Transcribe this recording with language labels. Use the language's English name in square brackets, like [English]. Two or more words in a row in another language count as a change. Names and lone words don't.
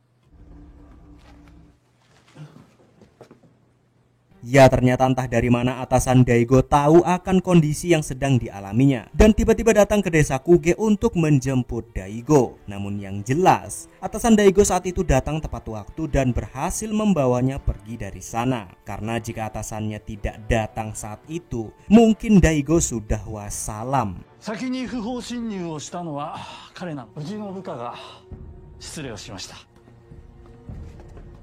[Indonesian] Ya, ternyata entah dari mana atasan Daigo tahu akan kondisi yang sedang dialaminya dan tiba-tiba datang ke desa Kuge untuk menjemput Daigo. Namun yang jelas, atasan Daigo saat itu datang tepat waktu dan berhasil membawanya pergi dari sana. Karena jika atasannya tidak datang saat itu, mungkin Daigo sudah wassalam. [Japanese] 先に不法侵入をしたのは彼なの。うちの部下が失礼をしました。